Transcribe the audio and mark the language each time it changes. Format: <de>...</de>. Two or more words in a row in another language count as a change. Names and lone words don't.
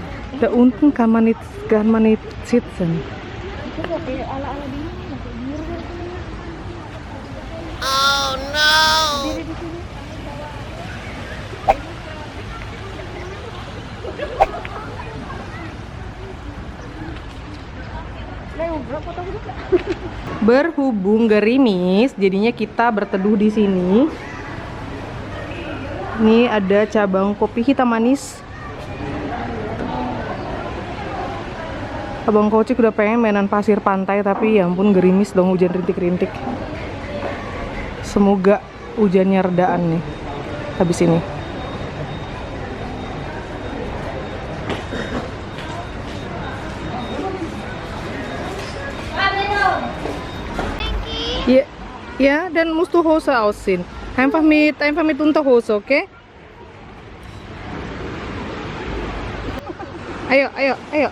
<de>Da unten kann man nicht sitzen.</de> <id>Itu nggak kayak ala-ala di ini, nggak kayak biru kan? Berdiri di sini. Berhubung gerimis, jadinya kita berteduh di sini. Ini ada cabang kopi hitam manis. Abang Kocik udah pengen mainan pasir pantai, tapi ya ampun gerimis dong, hujan rintik-rintik. Semoga hujannya redaan nih habis ini.</id> <de>Ja, ja, dann musst du Hose ausziehen. Einfach mit Unterhose,</de> <id>okay? Ayo, ayo, ayo.</id>